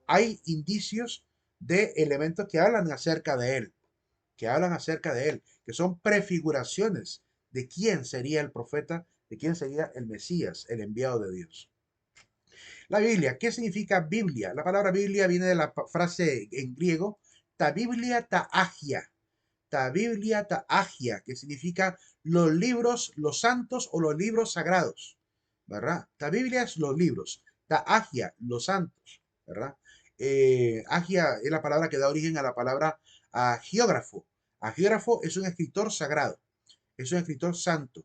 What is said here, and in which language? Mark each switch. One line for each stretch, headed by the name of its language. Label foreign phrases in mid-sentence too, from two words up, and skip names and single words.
Spanish: Hay indicios de elementos que hablan acerca de Él, que son prefiguraciones de quién sería el profeta, de quién sería el Mesías, el enviado de Dios. La Biblia, ¿qué significa Biblia? La palabra Biblia viene de la frase en griego,
Greek: τὰ βιβλία τὰ ἅγια, τὰ βιβλία τὰ ἅγια,
Spanish: que significa los libros, los santos o los libros sagrados, ¿verdad?
Greek: τὰ βιβλία
Spanish: es los libros,
Greek: τὰ ἅγια,
Spanish: los santos, ¿verdad? Agia es la palabra que da origen a la palabra agiógrafo. Agiógrafo es un escritor sagrado, es un escritor santo.